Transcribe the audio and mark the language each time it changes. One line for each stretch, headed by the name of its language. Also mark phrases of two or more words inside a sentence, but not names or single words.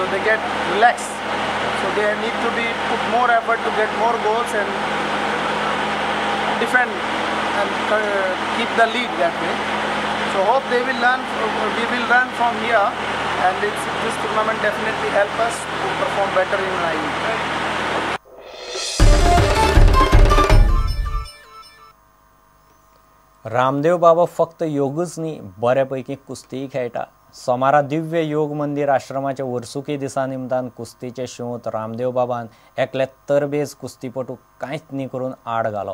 English: When they get relaxed, so they need to be put more effort to get more goals and defend and keep the lead that way. So hope they will learn. We will learn from here, and this tournament definitely help us to perform better in live.
Konkani: रामदेव बाबा फक्त योगच न्ही, बऱ्यापैकी कुस्तीय खेळटा। सोमारा दिव्य योग मंदिर आश्रमाच्या वर्सुकी दिसा निमतान कुस्तीचे शोंत रामदेव बाबान एकले तरबेज कुस्तीपटू कांयच न्ही करून आड घालो।